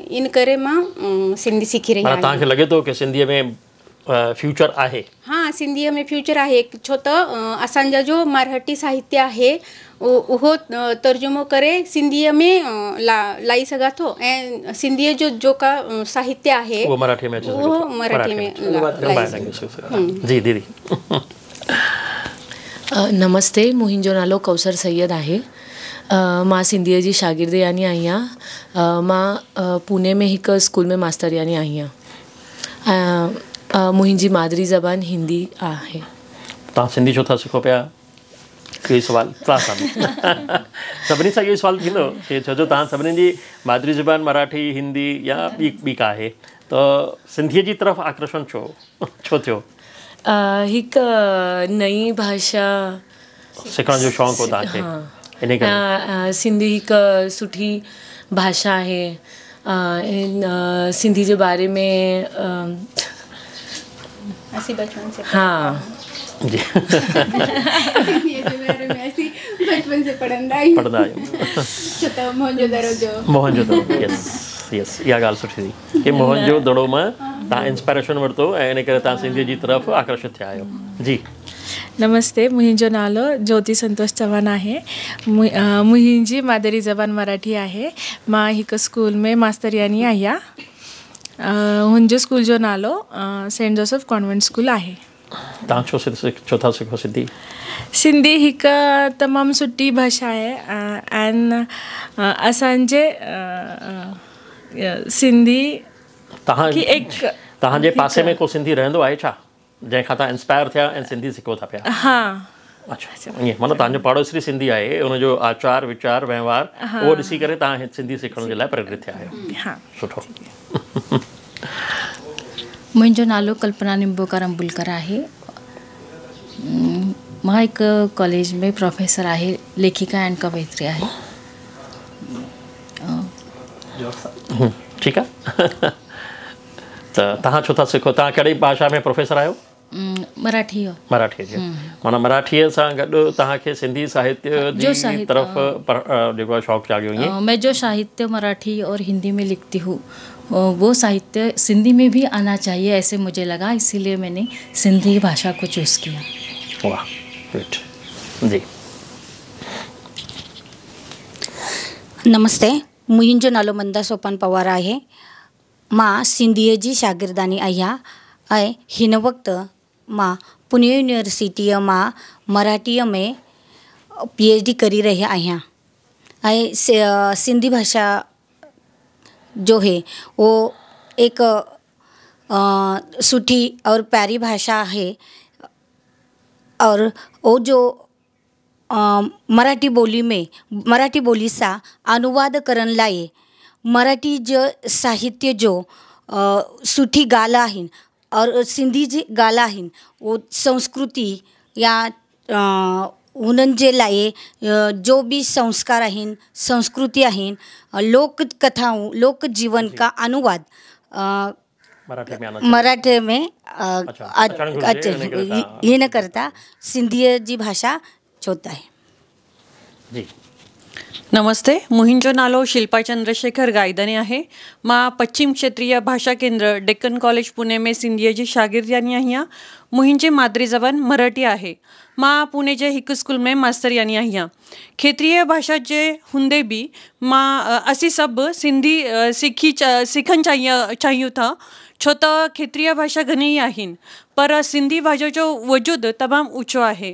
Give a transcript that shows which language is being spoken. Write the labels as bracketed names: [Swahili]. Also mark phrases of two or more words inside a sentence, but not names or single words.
[Sindhi] इन करे मां सिंधी सिखी रही आहियां। तव्हांखे लॻे थो की सिंधीअ में फ्यूचर आहे? हाँ, सिंधीअ में फ्यूचर आहे, छो त असांजा जो मराठी साहित्य आहे उहो तर्जुमो करे सिंधीअ में लाई सघां थो ऐं सिंधीअ जो का साहित्य आहे उहो मराठी में जी। दीदी नमस्ते, मुंहिंजो नालो कौसर सैयद आहे। मां सिंधीअ जी शागिर्दयानी आहियां। मां पुणे में हिकु स्कूल में मास्तरियानी आहियां। मुंहिंजी मादरी ज़बान हिंदी आहे। तव्हां सिंधी छो था सिखो पिया? इहो सवाल सभिनी सां इहो सवाल थींदो की छो जो तव्हां सभिनी जी मादरी ज़बान मराठी, हिंदी या ॿी का आहे, त सिंधीअ जी तरफ़ आकर्षण छो थियो? हिकु नई भाषा सिखण जो शौक़ु हो तव्हांखे? इन करे सिंधी हिकु सुठी भाषा आहे। सिंधी जे बारे में हाँ जी [Hindi] बचपन से [Sindhi] पढ़ंदा आहियूं। मोहनजोदड़ो, यस, इहा ॻाल्हि सुठी थी की मोहनजोदड़ो मां तव्हां इंस्पायरेशन वरितो ऐं इन करे तव्हां सिंधीअ जी तरफ़ आकर्षित थिया आहियो। जी, नमस्ते, मुंहिंजो नालो ज्योति संतोष चौहान आहे। मुंहिंजी मादरी ज़बान मराठी आहे। मां हिकु स्कूल में मास्तरियानी आहियां। हुनजो स्कूल जो नालो सेंट जोसेफ कॉन्वेंट स्कूल आहे। तव्हां छो था सिखो सिंधी? सिंधी हिकु तमामु सुठी भाषा आहे ऐं असांजे सिंधी तव्हां की एक तव्हांजे पासे में को सिंधी रहंदो आहे छा जंहिंखां तव्हां इंस्पायर थिया ऐं सिंधी सिखो था पिया? हाँ अच्छा ईअं माना तव्हांजो पाड़ोसी सिंधी आहे उनजो आचार विचार व्यवहार उहो ॾिसी करे तव्हां सिंधी सिखण जे लाइ प्रेरित थिया आहियो। हाँ सुठो। मुंहिंजो नालो कल्पना निंबोकर अंबुलकर आहे। मां हिकु कॉलेज में प्रोफेसर आहे, लेखिका एंड कवयित्री आहे। ठीकु आहे। त तव्हां छो था सिखो? तव्हां कहिड़ी भाषा में प्रोफेसर आहियो? मराठी मराठी जी माना मराठीअ सां गॾु तव्हांखे सिंधी साहित्य जी तरफ़ जेको आहे शौक़ु जाॻियो ईअं? [Hindi] मैं जो साहित्य मराठी और हिंदी में लिखती हूँ वो साहित्य सिंधी में भी आना चाहिए ऐसे मुझे लगा, इसीलिए मैंने सिंधी भाषा को चूज़ किया। [Sindhi] वाह गुड जी। नमस्ते, मुंहिंजो नालो मंदा सोपान पवार आहे। मां सिंधीअ जी शागिर्दानी आहियां ऐं हिन वक़्तु मां पुणे यूनिवर्सिटीअ मां मराठीअ में PhD करी रही आहियां ऐं सिंधी भाषा [Hindi] जो है वो एक सुठी और प्यारी भाषा है और वो जो मराठी बोली [Sindhi] सां अनुवाद करण लाइ मराठी जो साहित्य जो सुठी ॻाल्हि आहिनि और सिंधी जी ॻाल्हि आहिनि वो संस्कृति या उन्हनि जे लाइ जो भी संस्कार आहिनि संस्कृति आहिनि लोक कथाऊं लोक जीवन [Hindi] का अनुवाद मराठी में [Sindhi] हिन करता सिंधीअ जी भाषा चोता है जी। नमस्ते, मुंहिंजो नालो शिल्पा चंद्रशेखर गायदानी आहे। मां पश्चिम क्षेत्रीय भाषा केंद्र डेक्कन कॉलेज पुणे में सिंधीअ जी शागिर्दानी आहियां। मुंहिंजी मादरी ज़बान मराठी आहे। मां पुणे जे हिकु स्कूल में मास्तरियानी आहियां। क्षेत्रीय भाषा जे हूंदे बि असीं सभु सिंधी सिखणु चाहियूं था, छो त क्षेत्रीय भाषा घणेई आहिनि पर सिंधी भाषा जो वजूदु तमामु ऊचो आहे।